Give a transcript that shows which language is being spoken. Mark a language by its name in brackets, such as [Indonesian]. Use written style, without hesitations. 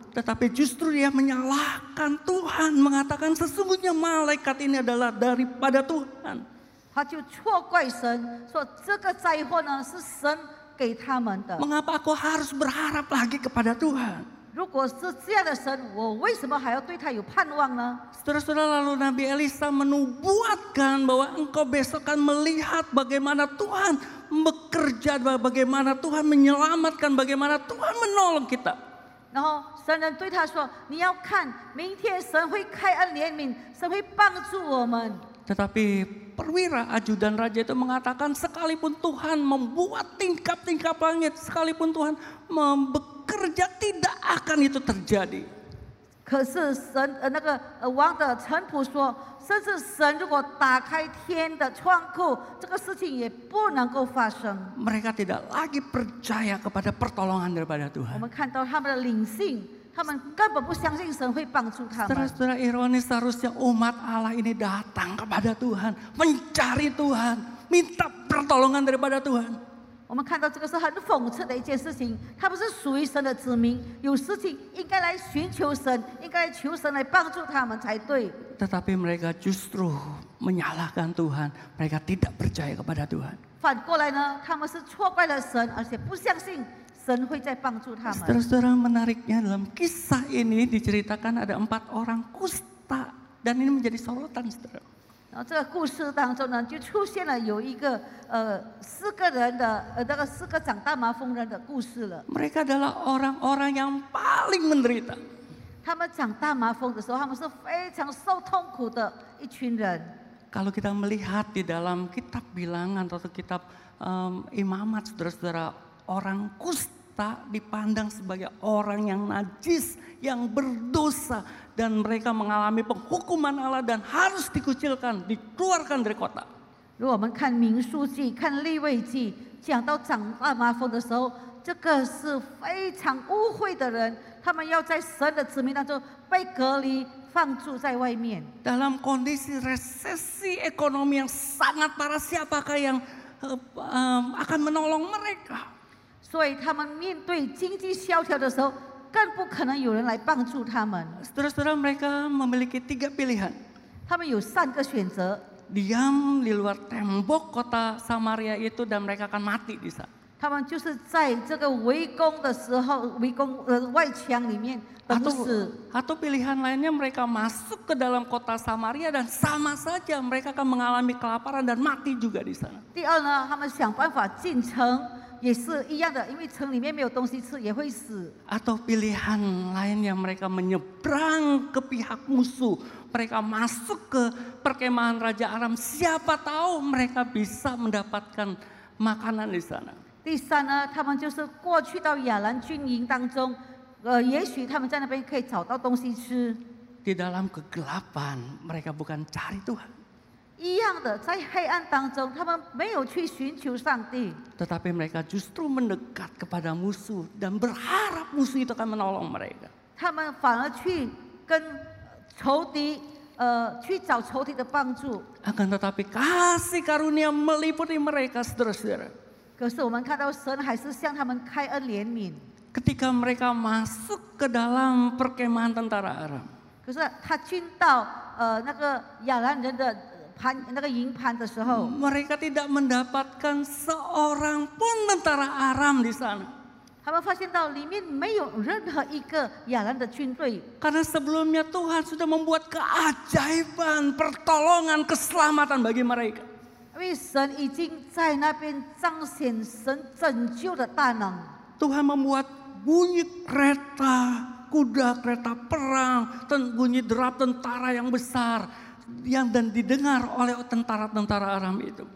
[Indonesian] Tetapi justru dia menyalahkan Tuhan, mengatakan sesungguhnya malaikat ini adalah daripada Tuhan. [Chinese] 他就错怪神，说这个灾祸呢是神给他们的。 [Indonesian] Mengapa aku harus berharap lagi kepada Tuhan? [Chinese] 如果是这样的神，我为什么还要对他有盼望呢？ [Indonesian] Saudara-saudara, lalu Nabi Elisa menubuatkan bahwa engkau besok akan melihat bagaimana Tuhan bekerja, bagaimana Tuhan menyelamatkan, bagaimana Tuhan menolong kita. [Chinese] 然后神人对他说：“你要看，明天神会开恩怜悯，神会帮助我们。” [Indonesian] Tetapi perwira ajudan raja itu mengatakan sekalipun Tuhan membuat tingkap-tingkap langit, sekalipun Tuhan bekerja, tidak akan itu terjadi. [Chinese] 可是那个王的臣仆说，甚至神如果打开天的窗户，这个事情也不能够发生。 [Indonesian] Mereka tidak lagi percaya kepada pertolongan daripada [Chinese] 我 [Indonesian] Tuhan. [Chinese] 们看到他们的灵性，他们根本不相信神会帮助他们。 [Indonesian] Saudara-saudara, ironis seharusnya umat Allah ini datang kepada Tuhan, mencari Tuhan, minta pertolongan daripada Tuhan. [Chinese] 我们看到这个是很讽刺的一件事情，他们是属于神的子民，有事情应该来寻求神，应该求神来帮助他们才对。 [Indonesian] Tetapi mereka justru menyalahkan Tuhan, mereka tidak percaya kepada Tuhan. [Chinese] 反过来呢，他们是错怪了神，而且不相信神会再帮助他们。 [Indonesian] Saudara-saudara, menariknya dalam kisah ini diceritakan ada 4 orang kusta dan ini menjadi sorotan, saudara. [Chinese] 然后这个故事当中呢，就出现了有一个4个人的那个4个长大麻风人的故事了。 [Indonesian] Mereka adalah orang-orang yang paling menderita. [Chinese] 他们长大麻风的时候，他们是非常受痛苦的一群人。 [Indonesian] Kalau kita melihat di dalam kitab bilangan atau kitab imamat, saudara-saudara, orang kusta dipandang sebagai orang yang najis, yang berdosa, dan mereka mengalami penghukuman Allah dan harus dikucilkan, dikeluarkan dari kota. [Chinese] 如果我们看民数记、看利未记，讲到长大麻风的时候，这个是非常污秽的人，他们要在神的子民当中被隔离，放逐在外面。 [Indonesian] Dalam kondisi resesi ekonomi yang sangat parah, siapakah yang akan menolong mereka? [Chinese] 所以他们面对经济萧条的时候，更不可能有人来帮助他们。 [Indonesian] Saudara-saudara, mereka memiliki 3 pilihan. [Chinese] 他们有3个选择： [Indonesian] Diam di luar tembok kota Samaria itu dan mereka akan mati di sana. [Chinese] 他们就是在这个围攻的时候，围攻外墙里面等死。 [Indonesian] Atau pilihan lainnya mereka masuk ke dalam kota Samaria dan sama saja mereka akan mengalami kelaparan dan mati juga di sana. [Chinese] 第二呢，他们想办法进城，也是一样的，因为城里面没有东西吃，也会死。 [Indonesian] Atau pilihan lainnya mereka menyeberang ke pihak musuh. Mereka masuk ke perkemahan Raja Aram. Siapa tahu mereka bisa mendapatkan makanan di sana. [Chinese] 第三呢，他们就是过去到亚兰军营当中，也许他们在那边可以找到东西吃。 [Indonesian] Di dalam kegelapan mereka bukan cari Tuhan. [Chinese] 一样的，在黑暗当中，他们没有去寻求上帝， [Indonesian] Tetapi mereka justru mendekat kepada musuh dan berharap musuh itu akan menolong mereka. [Chinese] 他们反而去跟仇敌，去找仇敌的帮助。 [Indonesian] Akan tetapi kasih karunia meliputi mereka, saudara-saudara. [Chinese] 可是我们看到神还是向他们开恩怜悯。 [Indonesian] Ketika mereka masuk ke dalam perkemahan tentara Aram, [Chinese] 可是他进到那个亚兰人的那个营盘的时候， [Indonesian] mereka tidak mendapatkan seorang pun tentara Aram di sana. [Chinese] 他们发现到里面没有任何一个亚兰的军队， [Indonesian] Karena sebelumnya Tuhan sudah membuat keajaiban, pertolongan, keselamatan bagi mereka. [Chinese] 因为神已经在那边彰显神拯救的大能。 [Indonesian] Tuhan membuat bunyi kereta, kuda kereta perang, bunyi derap tentara yang besar dan didengar oleh tentara-tentara Aram itu.